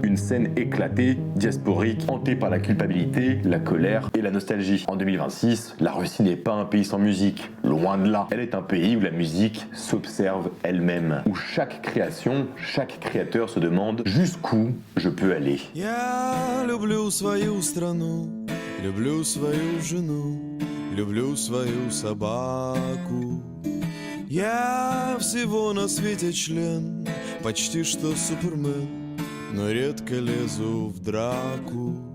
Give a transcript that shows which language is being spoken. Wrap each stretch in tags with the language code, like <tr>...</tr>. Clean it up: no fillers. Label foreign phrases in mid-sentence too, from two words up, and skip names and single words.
<fr>Une scène éclatée, diasporique, hantée par la culpabilité, la colère et la nostalgie. En 2026, la Russie n'est pas un pays sans musique, loin de là. Elle est un pays où la musique s'observe elle-même, où chaque création, chaque créateur se demande jusqu'où je peux aller.</fr> <ru>Я люблю свою страну, люблю свою жену, люблю свою собаку. Я всего на свете член, почти что супермен, но редко лезу в драку.</ru>